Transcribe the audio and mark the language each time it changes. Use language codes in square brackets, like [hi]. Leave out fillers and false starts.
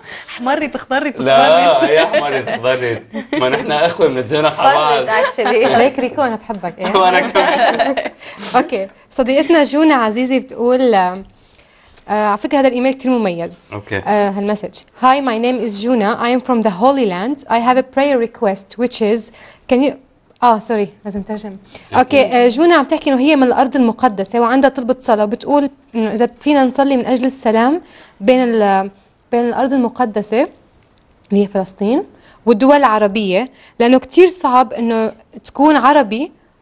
[ar] احمري تخضري لا يا احمري تخضري ما نحن اخوه بنتزنخ على بعض. ليك ريكو انا بحبك. ايه وانا كمان. اوكي صديقتنا جونة عزيزي بتقول على فكرة هذا الإيميل كتير مميز. أوكي. هالمسج. [en] Hi, my name is Juna. I am from the Holy Land. I have a prayer request, which is, can you? Sorry. [ar] لازم ترجم. أوكي. جونا عم تحكي إنه هي من الأرض المقدسة وعندها طلب صلاة وبتقول إنه إذا فينا نصلي من أجل السلام بين الأرض المقدسة اللي هي فلسطين والدول العربية لأنه كتير صعب إنه تكون عربي.